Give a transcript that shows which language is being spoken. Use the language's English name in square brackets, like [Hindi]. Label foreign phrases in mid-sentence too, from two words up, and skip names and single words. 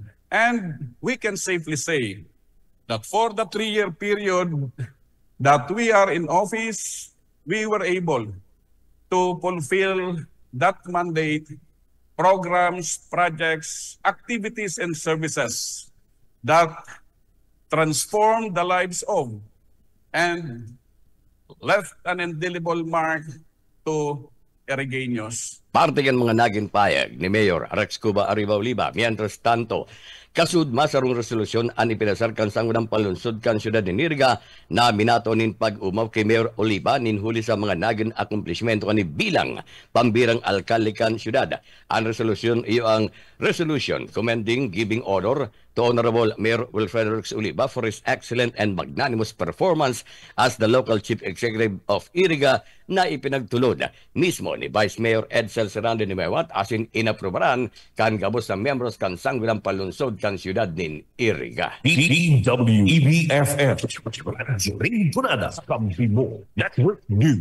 [English] And we can safely say that for the 3-year period that we are in office, we were able to fulfill that mandate, programs, projects, activities, and services that transform the lives of and left an indelible mark to Erigueños. [Bikol] Parte kan mga naging payag ni Mayor Rex Cuba Arriba Oliva. [Spanish] Mientras tanto, [Bikol] kasud masarong resolusyon ang ipinasar kan sangunang palunsod kan siyudad ni Iriga na minato nin pag-umaw kay Mayor Oliva ninhuli sa mga naging akumplishmento ni bilang pambirang alkalde kan siyudad. Ang resolusyon iyo ang [English] resolution commending giving order to Honorable Mayor Wilfredo Rex Oliva for his excellent and magnanimous performance as the local chief executive of Iriga [Bikol] na ipinagtulod mismo ni Vice Mayor Edsel Serrano ni Mewat asin inaprobaran kan gabos na membros kan sangguniang palunsod kan siyudad nin Iriga. DWEBFF Rintunada Kampibo Network News.